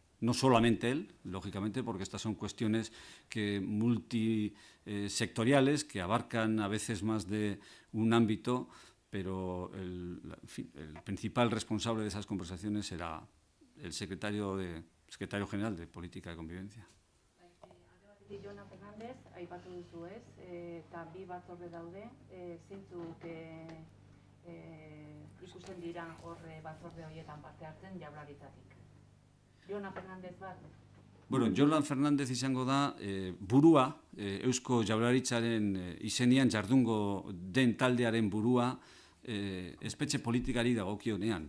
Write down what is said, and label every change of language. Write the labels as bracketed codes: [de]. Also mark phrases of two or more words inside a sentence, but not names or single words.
[es] No solamente él, lógicamente, porque estas son cuestiones multisectoriales que abarcan a veces más de un ámbito, pero el principal responsable de esas conversaciones será el secretario general de Política de Convivencia. [eu] Jonan Fernández, aipatu duzu ez, eta bi batzorde daude, zeintzuk ikusten dira horre batzorde horietan parte hartzen Jaurlaritzatik. Jonan Fernández bat? Jonan Fernández izango da burua, Eusko Jaurlaritzaren izenean jardungo den taldearen burua espetxe politikari dagokionean.